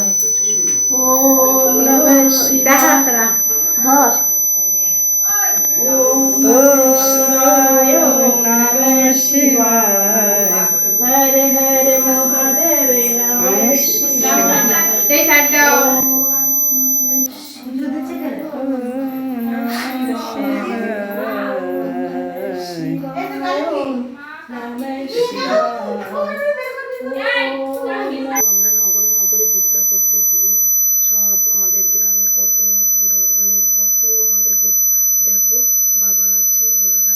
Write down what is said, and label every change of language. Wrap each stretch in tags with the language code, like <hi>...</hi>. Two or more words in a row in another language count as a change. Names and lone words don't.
<sa>ओम नमः शिवाय। धर। ओम नमः शिवाय। ओम नमः शिवाय। हर हर महादेव नमः शिवाय।</sa> <hi>जय साधु।</hi> <bn>আমরা নগরে নগরে ভিক্ষা করতে গিয়ে সব আমাদের গ্রামে কত ধরনের কত আমাদের দেখো বাবা আছে ভোলানাথ।</bn>